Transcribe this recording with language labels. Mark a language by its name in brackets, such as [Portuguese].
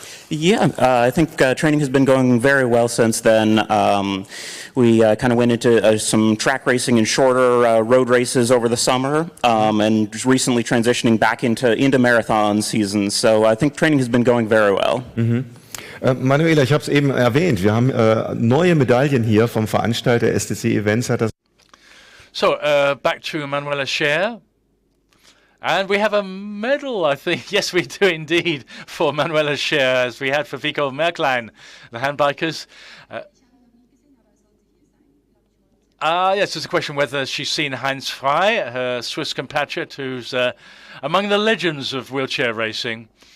[English] Yeah, I think training has been going very well since then. We kind of went into some track racing and shorter road races over the summer, and recently transitioning back into marathon seasons. So I think training has been going very well. [German] Manuela, ich habe es eben erwähnt, wir haben neue Medaillen hier vom Veranstalter STC Events. [English] So back to Manuela Schär. And we have a medal, I think. Yes, we do indeed, for Manuela Schär, as we had for Vico Merklein, the handbikers. Yes, it's a question whether she's seen Heinz Frey, her Swiss compatriot, who's among the legends of wheelchair racing.